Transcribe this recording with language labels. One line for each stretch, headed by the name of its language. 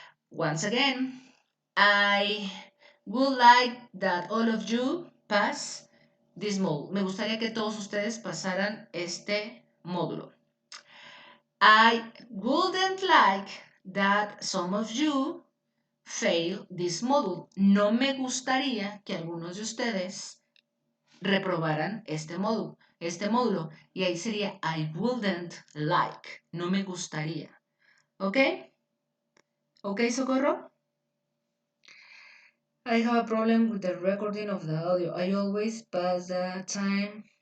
English: Once again, I would like that all of you pass this module.
Spanish: Me gustaría que todos ustedes pasaran este módulo.
English: I wouldn't like that some of you fail this module.
Spanish: No me gustaría que algunos de ustedes reprobaran este módulo. Y ahí sería
English: I wouldn't like.
Spanish: No me gustaría. ¿Ok? ¿Ok, Socorro?
English: I have a problem with the recording of the audio. I always pass the time.